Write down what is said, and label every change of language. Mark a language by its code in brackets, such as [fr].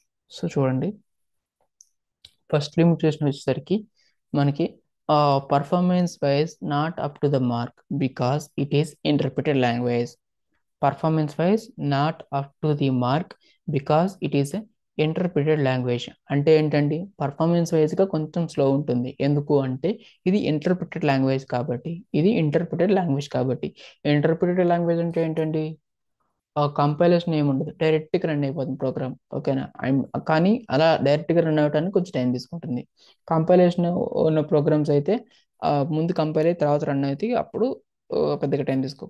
[te] So చూడండి, first limitation వచ్చేసరికి మనకి [en] performance wise not up to the mark because it is interpreted language. Performance wise not up to the mark because it is interpreted language. [te] అంటే ఏంటండి, performance వైజ్గా కొంచెం slow ఉంటుంది. ఎందుకు అంటే ఇది ఇంటర్ప్రిటెడ్ లాంగ్వేజ్ కాబట్టి. ఇది ఇంటర్ప్రిటెడ్ లాంగ్వేజ్ కాబట్టి. ఇంటర్ప్రిటెడ్ లాంగ్వేజ్ అంటే ఏంటండి, కంపైలేషన్ ఏమి ఉండదు, డైరెక్ట్గా రన్ అయిపోతుంది ప్రోగ్రామ్. ఓకేనా. కానీ అలా డైరెక్ట్గా రన్ అవ్వడానికి కొంచెం టైం తీసుకుంటుంది. కంపైలేషన్ ఉన్న ప్రోగ్రామ్స్ అయితే ముందు కంపైల్ అయ్యి తర్వాత రన్ అవుతాయి, అప్పుడు పెద్దగా టైం తీసుకో.